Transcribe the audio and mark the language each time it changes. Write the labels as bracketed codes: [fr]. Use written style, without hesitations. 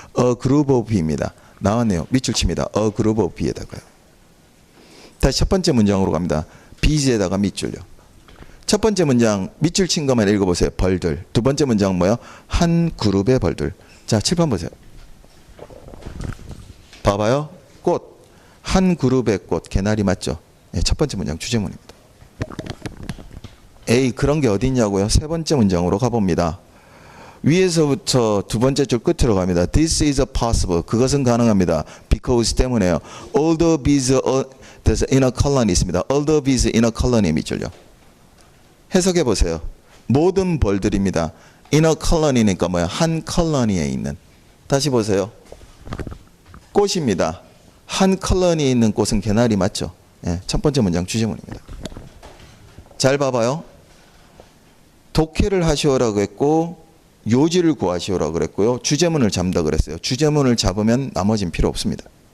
[en] a group of bee입니다. [ko] 나왔네요. 밑줄 칩니다. [en] a group of bee에다가요. [ko] 다시 첫 번째 문장으로 갑니다. bees에다가 밑줄요. 첫 번째 문장 밑줄 친 것만 읽어보세요. 벌들. 두 번째 문장 뭐요? 한 그룹의 벌들. 자, 칠판 보세요. 봐봐요. 꽃. 한 그룹의 꽃. 개나리 맞죠? 네, 첫 번째 문장 주제문입니다. 에이, 그런 게 어디 있냐고요? 세 번째 문장으로 가봅니다. 위에서부터 두 번째 줄 끝으로 갑니다. [en] This is possible. [ko] 그것은 가능합니다. Because 때문에요. [en] All the bees in a colony 있습니다. All the bees in a colony 밑줄요. [ko] 해석해 보세요. 모든 벌들입니다. [en] In a colony니까 뭐야? [ko] 한 컬러니에 있는. 다시 보세요. 꽃입니다. 한 컬러니에 있는 꽃은 개나리 맞죠? 예, 첫 번째 문장 주제문입니다. 잘 봐봐요. 독해를 하시오라고 했고 요지를 구하시오라고 그랬고요. 주제문을 잡다 그랬어요. 주제문을 잡으면 나머진 필요 없습니다.